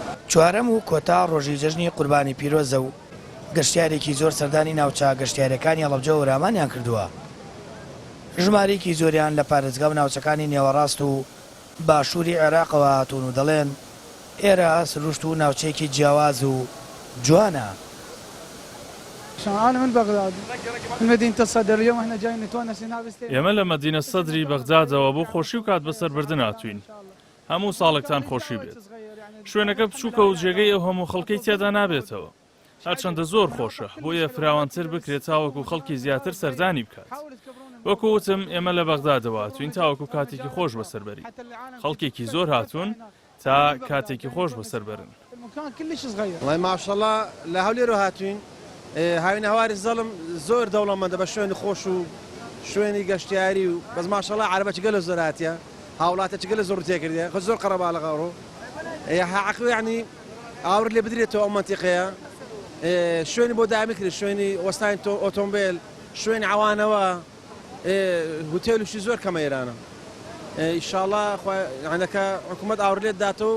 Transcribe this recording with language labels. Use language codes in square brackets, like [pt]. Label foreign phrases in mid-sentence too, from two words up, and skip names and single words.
[ckb] چوارەم و کۆتا ڕۆژی جەژنی قوربانی پیرۆزە و گەشتیارێکی زۆر سەردانی ناوچە گەشتیارەکانی هەڵەبجە و وەرامانیان کردووە. ژمارەیەکی زۆریان لە پارێزگا و ناوچەکانی نێوەڕاست و باشووری عێراقەوە هاتوون و دەڵێن ئێرە سروشت و ناوچەیەکی جیاواز و جوانە. [ar] أنا من بغداد من مدينة الصدر. اليوم احنا جايين نتونس هنا [ckb] ئێمە لە مەدینە سەدری بەغدادەوە بۆ خۆشی و کات بەسەربردن هاتوین. هەموو ساڵێکتان خۆشی بێت. شوێنەکە بچووکە و جێگەی ئەو هەموو خەڵکەی تێدا نابێتەوە. هەرچەندە زۆر خۆشە بۆیە فراوانتر بکرێت تاوەکو خەڵکی زیاتر سەردانی بکات. وەکو وتم ئێمە لە بەغدادەوە هاتوین تاوەکو کاتێکی خۆش بەسەربەری. خەڵکێکی زۆر هاتوون تا کاتێکی خۆش بەسەربەرن. [ar] والله ما شاء الله [ckb] لە هەولێرە هاتوین. هاوین هەواری زەڵم زۆر دەوڵەمەندە بە شوێنی خۆش و شوێنی گەشتیاری و بەس ماشەڵڵا عەرەبەی گەلە زۆر هاتیە هاوڵاتێکی گەلە زۆر تێکردیە خۆ زۆر قەرەبا لە غاڕۆ حەقی یعنی ئاور لێ بدرێتەوە ئەو مەنتیقەیە شوێنی بۆ دامی کرد شوێنی وەستانی ئۆتۆمبیل شوێنی عوانەوە هوتێلوشی زۆر کەمە ئێرانە ئینشاءڵڵا یعنەکە حکوومەت ئاور لێت داتەوە